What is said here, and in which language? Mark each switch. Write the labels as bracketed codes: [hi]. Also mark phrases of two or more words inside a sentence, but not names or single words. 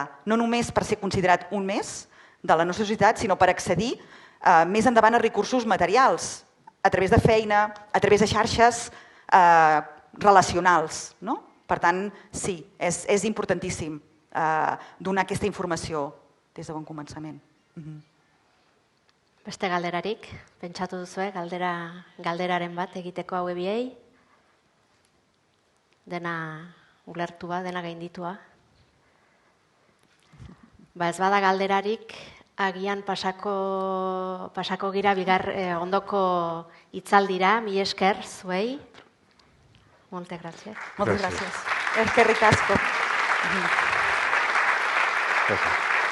[ca] No només per ser considerat un més de la nostra societat, sinó per accedir més endavant a recursos materials, a través de feina, a través de xarxes relacionals. Per tant, sí, és importantíssim donar aquesta informació des de bon començament. [eu] Beste galderarik, pentsatu duzue, galderaren bat egiteko haue biei? Dena ulertua, dena gainditua. Ez bada galderarik, agian pasako gira ondoko hitzaldira, mi esker zuei. [ca] Moltes gràcies. Moltes gràcies. [eu] Eskerrik asko. [ca] Gràcies.